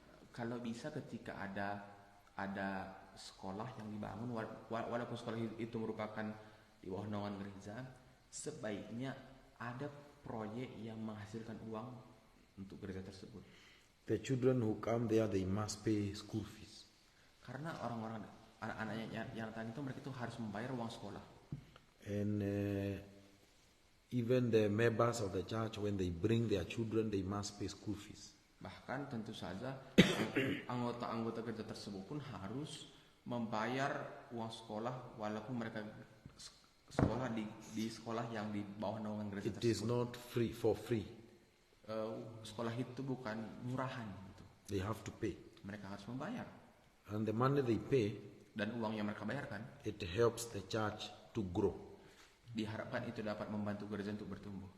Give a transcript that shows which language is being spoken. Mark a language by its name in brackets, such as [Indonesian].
[Indonesian] kalau bisa ketika ada sekolah yang dibangun, walaupun sekolah itu merupakan di bawah naungan gereja, sebaiknya ada proyek yang menghasilkan uang untuk gereja tersebut. [English] The children who come there, they must pay school fees. [Indonesian] Karena anak-anaknya yang datang itu mereka itu harus membayar uang sekolah. [English] And even the members of the church, when they bring their children, they must pay school fees. [Indonesian] Bahkan tentu saja anggota-anggota gereja tersebut pun harus membayar uang sekolah walaupun mereka sekolah di sekolah yang di bawah naungan gereja [English] It is [Indonesian] tersebut. [English] not free for free. [Indonesian] Sekolah itu bukan murahan gitu. [English] They have to pay. [Indonesian] Mereka harus membayar. [English] And the money they pay, [Indonesian] Dan uang yang mereka bayarkan [English] it helps the church to grow. [Indonesian] diharapkan itu dapat membantu gereja untuk bertumbuh.